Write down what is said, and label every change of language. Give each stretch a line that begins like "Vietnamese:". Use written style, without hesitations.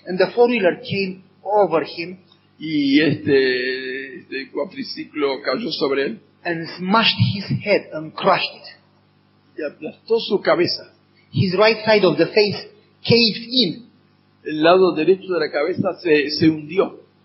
English: And the four-wheeler came over him.
Spanish: Y este cuatriciclo cayó sobre él.
English: And smashed his head and crushed it.
Spanish: Y aplastó su cabeza.
English: His right side of the face caved in.
Spanish: El lado derecho de la cabeza se hundió.